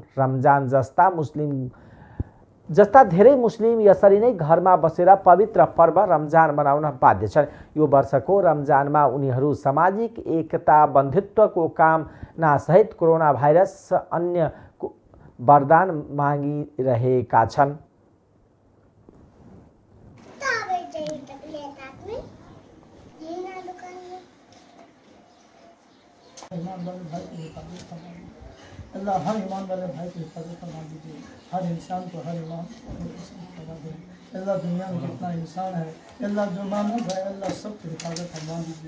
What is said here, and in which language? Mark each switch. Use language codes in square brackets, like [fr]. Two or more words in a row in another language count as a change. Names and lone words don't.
[ne] रमजान जस्ता धेरै मुस्लिम यसरी नै घरमा बसेर पवित्र पर्व रमजान मनाउन बाध्य छन्। यो वर्षको रमजानमा उनीहरू सामाजिक एकता बन्धुत्वको कामना सहित कोरोना भाइरस अन्य वरदान मागिरहेका छन्। [hi] अल्लाह हर ईमान वाले भाई की हिफाजत फरमा दीजिए। हर इंसान को हर ईमान फरमा दे। अल्लाह दुनिया में जितना इंसान है अल्लाह जो मामूद है अल्लाह सब की हिफाजत फरमा दीजिए।